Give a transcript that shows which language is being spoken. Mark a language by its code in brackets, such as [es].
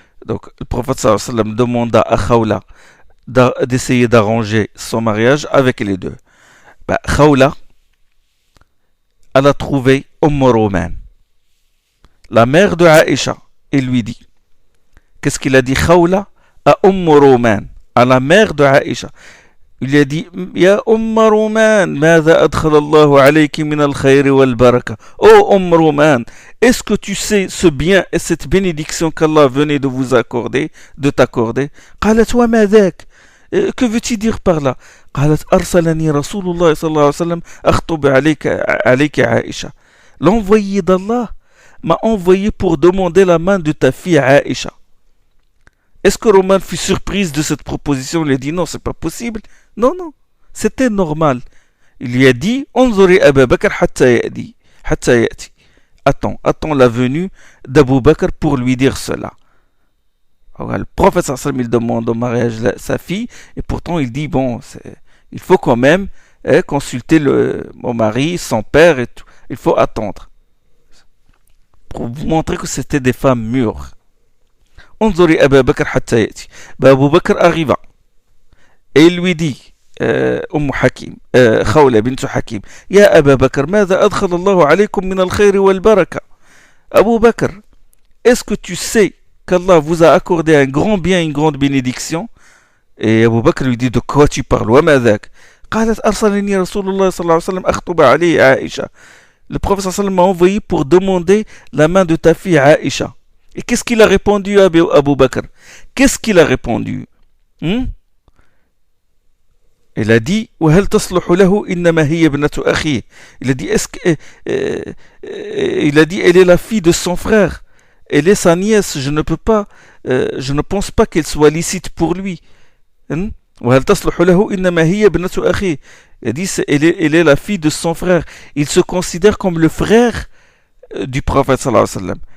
[fr] Donc, le prophète sallallahu alayhi wa sallam demanda à Khawla d'essayer d'arranger son mariage avec les deux. Khawla, elle a trouvé Roman, la mère de Aïcha, et lui dit, qu'est-ce qu'il a dit Khawla à Roman, à la mère de Aïcha? Il lui a dit, [ar] Ya Roman, ماذا أدخل الله عليك من الخير والبركة. [fr] Oh Roman, est-ce que tu sais ce bien et cette bénédiction qu'Allah venait de vous accorder, de t'accorder? [ar] قالت وما ذاك. [fr] Que veux-tu dire par là? [ar] قالت أرسلني رسول الله صلى الله عليه وسلم أخطب عليك عائشة. [fr] L'envoyé d'Allah m'a envoyé pour demander la main de ta fille Aïcha. Est-ce que Roman fut surprise de cette proposition? Il a dit non, c'est pas possible. Non, c'était normal. Il lui a dit, [ar] Anzuri Abu Bakr hatta yati. [fr] Attends la venue d'Abu Bakr pour lui dire cela. Alors, le prophète sallallahu alayhi wa sallam, il demande au mariage sa fille, et pourtant il dit, il faut quand même consulter mon mari, son père, et tout. Il faut attendre. Pour vous montrer que c'était des femmes mûres. [ar] Anzuri Abu Bakr hatta yati. [fr] Abu Bakr arriva. Et il lui dit, [ar] Khawla bint Hakim, Ya Abu Bakr, ماذا أدخل الله عليكم من الخير والبركة. [fr] Abu Bakr, est-ce que tu sais qu'Allah vous a accordé un grand bien, une grande bénédiction? Et Abu Bakr lui dit, de quoi tu parles? [ar] وما ذاك؟ قالت أرسلني رسول الله صلى الله عليه وسلم أخطب عليه عائشة. [fr] Le prophète sallallahu alayhi wa sallam m'a envoyé pour demander la main de ta fille Aïcha. Et qu'est-ce qu'il a répondu à Abu Bakr? Qu'est-ce qu'il a répondu? Il a dit [ar] وهل تصلح له إنما هي ابنة أخيه. [fr] Il a dit est-ce que il a dit elle est la fille de son frère. Elle est sa nièce, je ne pense pas qu'elle soit licite pour lui. [ar] وهل تصلح له إنما هي ابنة أخيه. [fr] Il a dit elle est la fille de son frère. Il se considère comme le frère du prophète sallallahu alayhi wa sallam.